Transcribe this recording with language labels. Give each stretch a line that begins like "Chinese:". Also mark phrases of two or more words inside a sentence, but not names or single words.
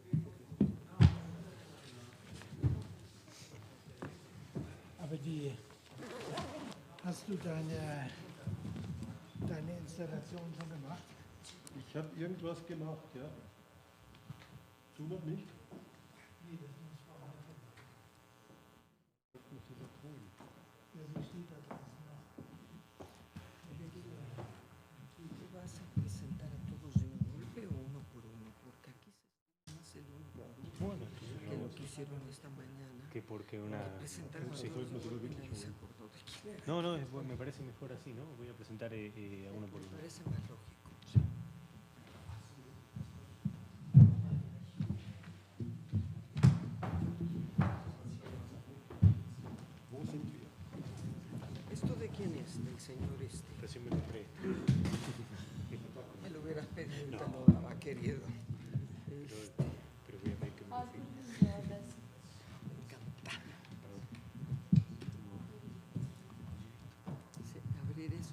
German: Aber hast du deine Installation schon gemacht? Ich habe irgendwas gemacht, ja. Du noch nicht? Nee, das muss vorher gemacht. Ja, so steht da draußen noch.
Spanish: ¿Tú vas a presentar a todos de un golpe o uno por uno? Porque aquí se hace el único Bueno, que lo que hicieron esta mañana. que porque una... Presentaron a Sí. todos y nadie se acordó de quién era. No, me parece mejor así, ¿no? Voy a presentar a uno por Me uno. parece más lógico.
German: Wo sind wir?
Spanish: ¿Esto de quién es? Del señor este. Recién me compré. Me lo hubieras pedido y te lo daba, querido. Pero voy a pedir que me lo firme. Sí, abrir eso.